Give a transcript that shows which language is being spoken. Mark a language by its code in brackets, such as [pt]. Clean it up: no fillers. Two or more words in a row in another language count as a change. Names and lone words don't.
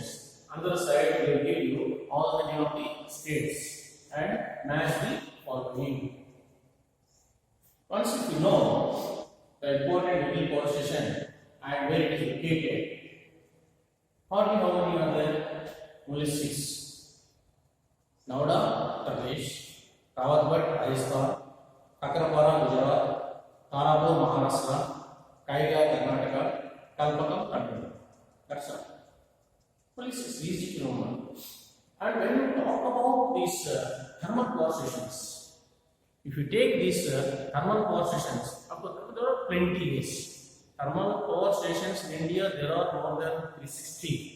[en] Another side they will give you all the name of the states and match the following. Once if you know the important nuclear power station and where it is located, hardly how many are there? Only 6. Noida, Uttar Pradesh, Rawatgarh, Rajasthan, Kakrapara, Gujarat, Tarapur, Maharashtra, Kaiga, Karnataka, Kalpakam, Tamil Nadu. That's all. Only 6 easy to remember. And when we talk about these thermal power stations, if you take these thermal power stations, there are plenty ways. Thermal power stations in India, there are more than 360.